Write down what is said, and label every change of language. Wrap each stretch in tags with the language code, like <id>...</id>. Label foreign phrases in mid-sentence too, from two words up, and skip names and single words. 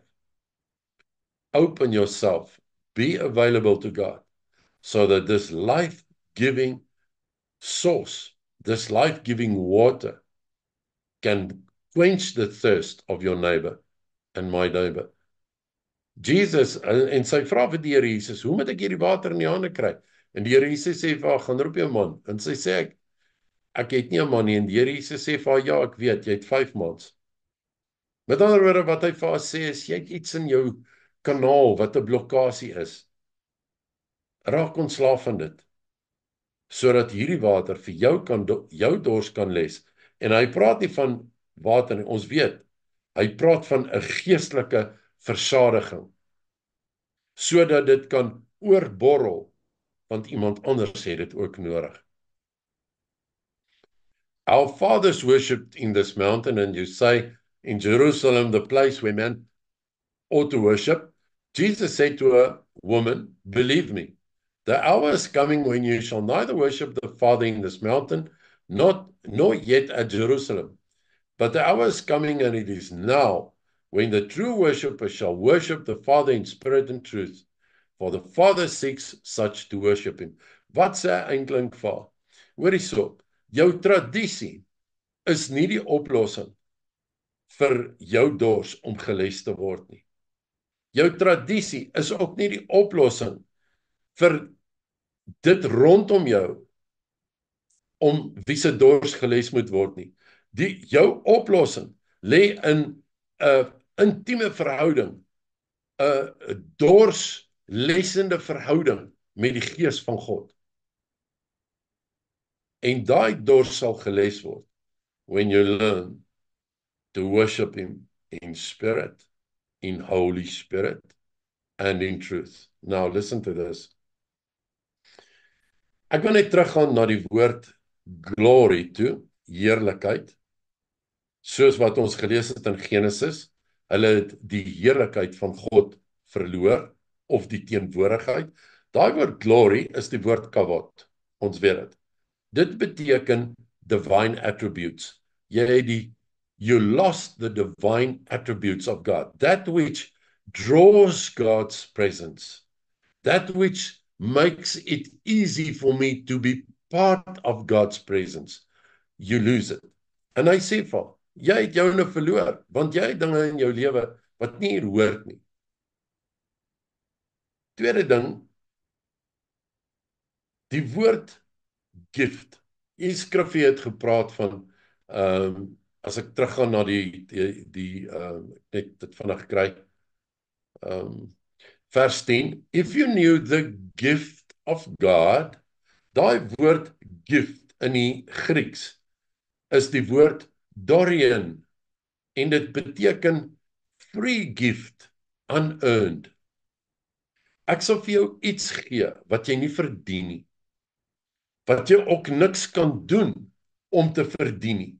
<en>Open yourself. Be available to God so that this life-giving source, this life-giving water can quench the thirst of your neighbor and my neighbor.</en> <af>Jesus, en sy vra vir die Here Jesus, hoe moet ek hierdie water in die hande kry? En die Here Jesus sê vir haar, gaan roep jou man. En sy sê, ek het nie 'n man nie. En die Here Jesus sê vir haar, ja, ek weet, jy het 5 mans. Met ander woorde, wat hy vir haar sê is, jy het iets in jou kanaal wat 'n blokkasie is. Raak ontslaaf van dit, sodat hierdie water vir jou dors kan les. En hy praat nie van water nie, ons weet, hy praat van 'n geestelike versadiging, sodat dit kan oorborrel, want iemand anders het dit ook nodig.</af> <en>Our fathers worshipped in this mountain, and you say, in Jerusalem, the place where men ought to worship. Jesus said to her, woman, believe me, the hour is coming when you shall neither worship the Father in this mountain, nor yet at Jerusalem. But the hour is coming, and it is now, when the true worshipper shall worship the Father in spirit and truth. For the Father seeks such to worship him.</en> <af>Wat sê eintlik vir? Hoor hierso, jou tradisie is nie die oplossing vir jou dors om geles te word nie. Jou tradisie is ook nie die oplossing vir dit rondom jou om wie se dors geles moet word nie. Jou oplossing lê in 'n intieme verhouding, 'n dorslessende verhouding met die Gees van God. En daai dors sal geles word</af> <en>when you learn to worship him in spirit, in Holy Spirit, and in truth. Now listen to this.</en> <af>Ek wil net teruggaan na die woord glory toe, heerlikheid. Soos wat ons gelees het in Genesis, hulle het die heerlikheid van God verloor, of die teenwoordigheid. Daai woord glory is die woord kavod. Ons weet dit. Dit beteken</af> <en>divine attributes. You lost the divine attributes of God. That which draws God's presence. That which makes it easy for me to be part of God's presence. You lose it.</en> <af>En hy sê vir, jy het jou nou verloor, want jy het dinge in jou lewe wat nie hier hoort nie. Tweede ding, die woord gift. Die skrifgie het gepraat van, as ek teruggaan na net dit vinnig kry, vers 10,</af> <en>if you knew the gift of God,</en> <af>daai woord gift in die Grieks is die woord dorian, en dit beteken</af> <en>free gift, unearned.</en> <af>Ek sal vir jou iets gee wat jy nie verdien nie, wat jy ook niks kan doen om te verdien nie.</af>